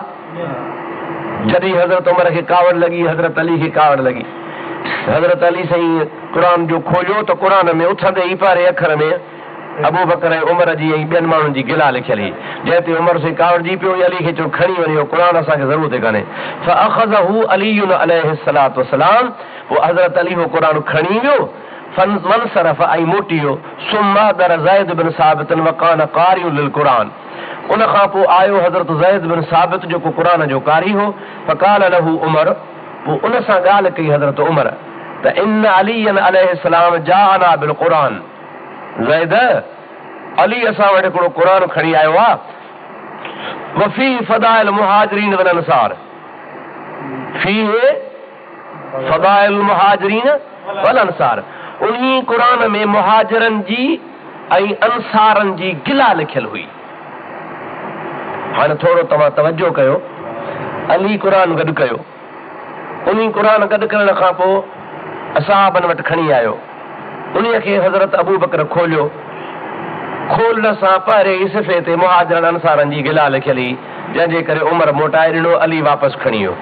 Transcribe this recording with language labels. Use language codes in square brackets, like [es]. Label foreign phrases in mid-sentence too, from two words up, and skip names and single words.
[sd] जॾहिं हज़रत उमर खे कावड़ लॻी, हज़रत अली खे कावड़ लॻी, हज़रत अली साईं क़ुरान जो खोलियो त क़ुरान में उथंदे ई पहिरें अखर में अबू बकर ऐं उमर जी ऐं ॿियनि माण्हुनि जी गिला लिखियल हुई, जंहिं ते उमर साईं कावड़जी पियो, अली खे चयो खणी वञो क़ुरान, असांखे ज़रूरत कान्हे। [ar] فأخذه علي عليه الصلاة والسلام, [sd] पोइ हज़रत अली हो क़ुरान खणी वियो, फनसरफ़ ऐं मोटी वियो। [ar] ثم دار زيد بن ثابت وكان قارئ للقرآن, [sd] उन खां पोइ आयो हज़रत ज़ैद बिन साबित जेको क़ुरान जो कारी हो। [ar] فقال له عمر, [sd] पोइ उन सां ॻाल्हि कई हज़रत उमर त [ar] إن عليا عليه السلام جاءنا بالقرآن, [sd] ज़ैद अली असां वटि हिकिड़ो क़ुरान खणी आयो आहे, [ar] وفي فضائل المهاجرين والأنصار, فيه فضائل المهاجرين والأنصار, [sd] उन्ही क़ुरान में मुहाजिरनि जी ऐं अंसारनि जी गिला लिखियल हुई। हाणे थोरो तव्हां तवजो कयो, अली क़ुरान गॾु कयो, उन्ही क़ुरान गॾु करण खां पोइ असहाबनि वटि खणी आयो, उन्हीअ खे हज़रत अबू बकर खोलियो, खोलण सां पहिरें ई सिफ़े ते मुहाजिरनि अंसारनि जी गिला लिखियल हुई, जंहिंजे करे उमर मोटाए ॾिनो, अली वापसि खणी वियो।